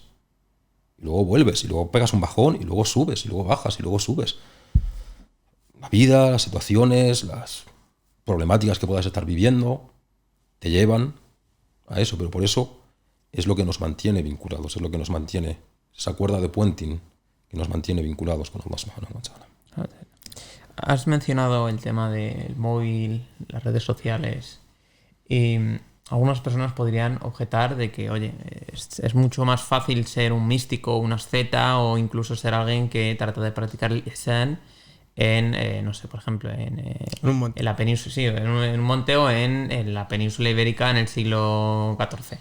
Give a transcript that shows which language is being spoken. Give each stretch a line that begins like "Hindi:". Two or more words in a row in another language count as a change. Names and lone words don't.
Spanish: Y luego vuelves. Y luego pegas un bajón. Y luego subes. Y luego bajas. Y luego subes. La vida, las situaciones, las problemáticas que puedas estar viviendo, te llevan a eso. Pero por eso es lo que nos mantiene vinculados. Es lo que nos mantiene, esa cuerda de puenting que nos mantiene vinculados con
Arabic: الله سبحانه وتعالى.
Spanish: Has mencionado el tema del móvil, las redes sociales, y algunas personas podrían objetar de que, oye, es mucho más fácil ser un místico, un asceta, o incluso ser alguien que trata de practicar el ihsan en, no sé, por ejemplo, en la península, sí, en un monte o en la península ibérica en el siglo XIV.